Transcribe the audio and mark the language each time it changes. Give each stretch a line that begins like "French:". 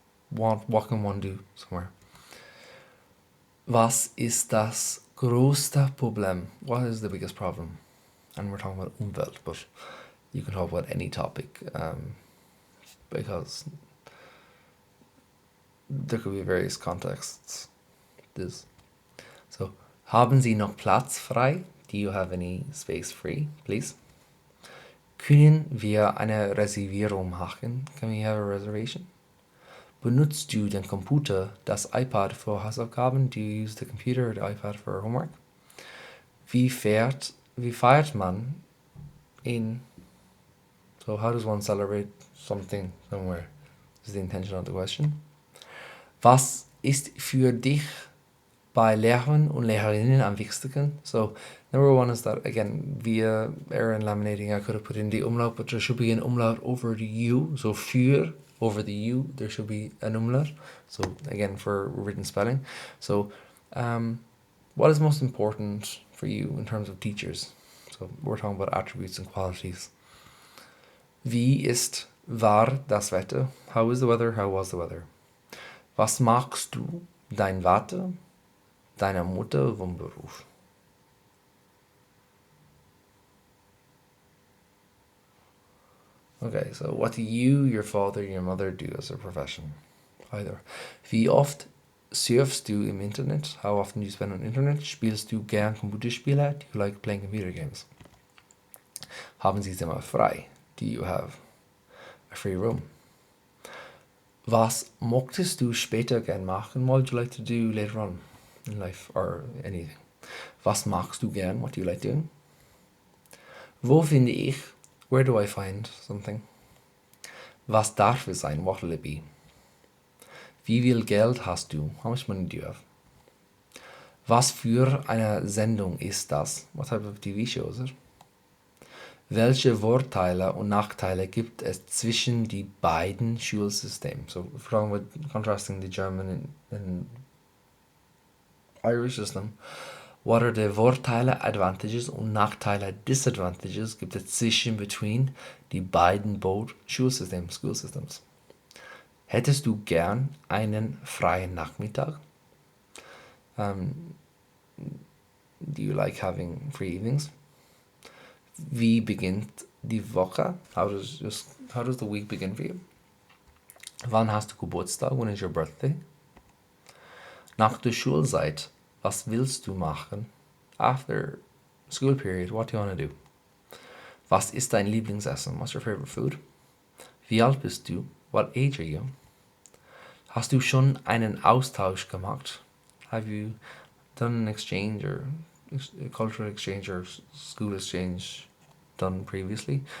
English: What can one do somewhere?
German: Was ist das größte Problem?
English: What is the biggest problem? And we're talking about Umwelt, but you can talk about any topic because there could be various contexts.
German: So, haben Sie noch Platz frei?
English: Do you have any space free, please?
German: Können wir eine Reservierung machen?
English: Can we have a reservation?
German: Benutzt du den Computer, das iPad für Hausaufgaben?
English: Do you use the computer or the iPad for homework?
German: Wie feiert man in...
English: So how does one celebrate something somewhere? Is the intention of the question.
German: Was ist für dich bei Lehrern und Lehrerinnen am wichtigsten?
English: So number one is that, again, via error in laminating, I could have put in the umlaut, but there should be an umlaut over the U. So für over the U, there should be an umlaut. So again, for written spelling. So what is most important for you in terms of teachers? So we're talking about attributes and qualities.
German: Wie war das Wetter?
English: How is the weather? How was the weather?
German: Was magst du? Dein Vater? Deine Mutter vom Beruf?
English: Okay, so what do you, your father, your mother do as a profession? Either.
German: Wie oft surfst du im Internet?
English: How often do you spend on Internet?
German: Spielst du gern Computerspiele?
English: Do you like playing computer games?
German: Haben Sie Zimmer frei?
English: Do you have a free room?
German: Was möchtest du später gern machen?
English: What would you like to do later on in life or anything?
German: Was magst du gern?
English: What do you like doing?
German: Wo finde ich?
English: Where do I find something?
German: Was darf es sein?
English: What will it be?
German: Wie viel Geld hast du?
English: How much money do you have?
German: Was für eine Sendung ist das?
English: What type of TV show is it?
German: Welche Vorteile und Nachteile gibt es zwischen die beiden Schulsystemen?
English: So, if we're talking about contrasting the German and Irish system, what are the Vorteile, advantages
German: und Nachteile,
English: disadvantages
German: gibt es zwischen
English: between
German: die beiden
English: both Schulsystems, school systems?
German: Hättest du gern einen freien Nachmittag?
English: Do you like having free evenings?
German: Wie beginnt die Woche?
English: How does the week begin for you?
German: Wann hast du Geburtstag?
English: When is your birthday?
German: Nach der Schulzeit, was willst du machen?
English: After school period, what do you want to do?
German: Was ist dein Lieblingsessen?
English: What's your favorite food?
German: Wie alt bist du?
English: What age are you?
German: Hast du schon einen Austausch gemacht?
English: Have you done an exchange or a cultural exchange or school exchange done previously?